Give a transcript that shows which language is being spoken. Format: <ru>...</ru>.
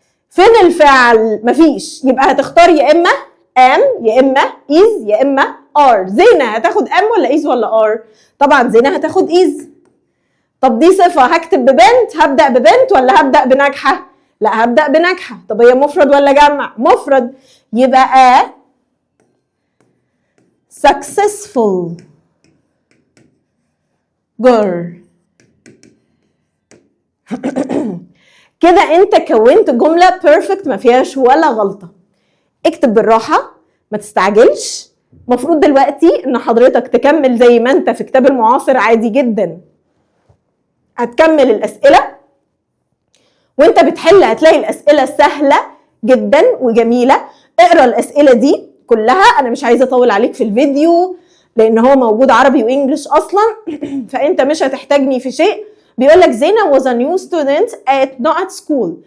<ar>فين الفعل؟ مفيش. يبقى هتختار يا اما am يا اما is يا اما are. زينة هتاخد ام ولا is ولا are؟ طبعا زينة هتاخد is. طب دي صفة هكتب ببنت، هبدأ ببنت ولا هبدأ بناجحة؟ لا هبدأ بناجحة. طب هي مفرد ولا جمع؟ مفرد.</ar> <en>يبقى a successful girl.</en> <ar>كده انت كونت جملة perfect ما فيهاش ولا غلطة. اكتب بالراحة ما تستعجلش. مفروض دلوقتي ان حضرتك تكمل زي ما انت في كتاب المعاصر عادي جدا. هتكمل الأسئلة وانت بتحل هتلاقي الأسئلة سهلة جدا وجميلة. اقرأ الأسئلة دي كلها. انا مش عايزة اطول عليك في الفيديو لان هو موجود عربي وانجلش اصلا فانت مش هتحتاجني في شيء. بيقول لك</ar> <en>زينة was a new student at school.</en>